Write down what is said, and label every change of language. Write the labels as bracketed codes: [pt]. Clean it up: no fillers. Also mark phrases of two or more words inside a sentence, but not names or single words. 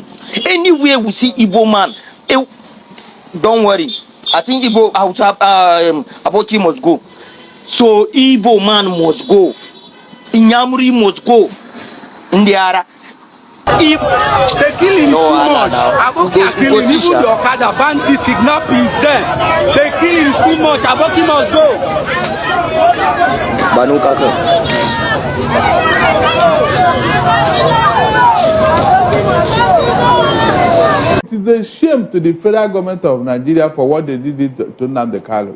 [en] Anywhere we see Igbo man, don't worry. I think Igbo Aboki must go. So Igbo man must go. Inyamuri must go. Ndiara. The killing is too much. Aboki are killing. Even the Okada bandits, kidnapping is there. The killing is too much. Aboki must go. It is a shame to the federal government of Nigeria for what they did to Nnamdi.